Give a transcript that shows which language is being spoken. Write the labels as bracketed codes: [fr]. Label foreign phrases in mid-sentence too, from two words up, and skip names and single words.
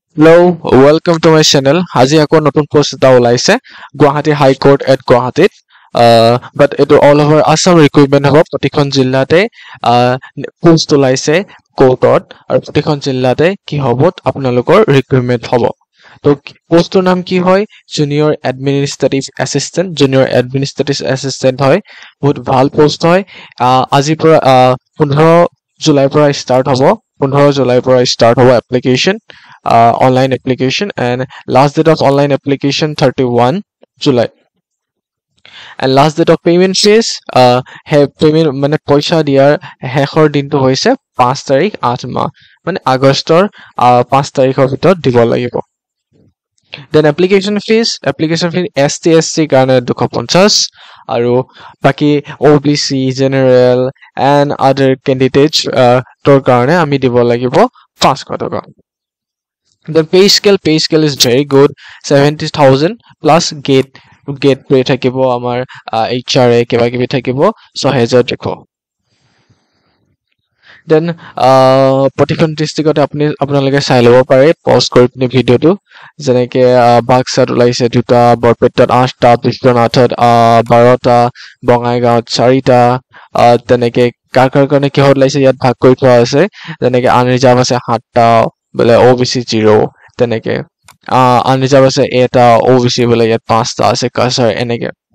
[en] Hello, welcome to my channel. [as] আজি আকৌ নতুন পোষ্ট এটা ওলাইছে গুৱাহাটী হাই কোৰ্ট এট গুৱাহাটীত বাট এইটো [en] all over Assam [as] ৰিক্ৰুইটমেণ্ট হ'ব প্ৰতিখন জিলাতে পোষ্ট ওলাইছে কোৰ্টত আৰু প্ৰতিখন জিলাতে কি হ'ব আপোনালোকৰ ৰিক্ৰুইটমেণ্ট হ'ব তো পোষ্টটোৰ নাম কি হয় [en] junior administrative assistant [as] হয় বহুত ভাল পোষ্ট হয় আজিৰ পৰা 15 জুলাইৰ পৰা ষ্টাৰ্ট হ'ব 15 জুলাইৰ পৰা ষ্টাৰ্ট হ'ব [en] এপ্লিকেশ্যন online application and last date of online application 31 July and last date of payment fees payment [as] মানে পইচা দিয়াৰ শেষৰ দিনটো হৈছে 5 তাৰিখ 8 মাহ মানে আগষ্টৰ 5 তাৰিখৰ ভিতৰত দিব লাগিব then application fees ST SC কাৰণে 250 আৰু বাকি [en] OBC general and other candidates [as] তোৰ কাৰণে আমি দিব লাগিব 500 টকা [en] The pay scale is very good 70,000 plus gate pay [as] থাকিব আমাৰ HRA কিবা কিবি থাকিব 6000 দেখো then প্ৰতিখন ডিস্ট্ৰিক্টতে আপোনালোকে চাই ল'ব পাৰে পজ কৰি পিনে ভিডিওটো যেনেকে বাক্সাত ওলাইছে দুটা বৰপেটাত 8টা বিশ্বনাথত 12টা বঙাইগাঁৱত 4টা তেনেকে কাৰ কাৰণে কিহত ওলাইছে ইয়াত ভাগ কৰি থোৱা আছে যেনেকে আনৰিজাৰ্ভ আছে 7টা বলে OBC 0 তেনেকে আনৰিজাৰ্ভ আছে এটা OBC বলে ইয়াত 5টা আছে কাছাৰ এনেকে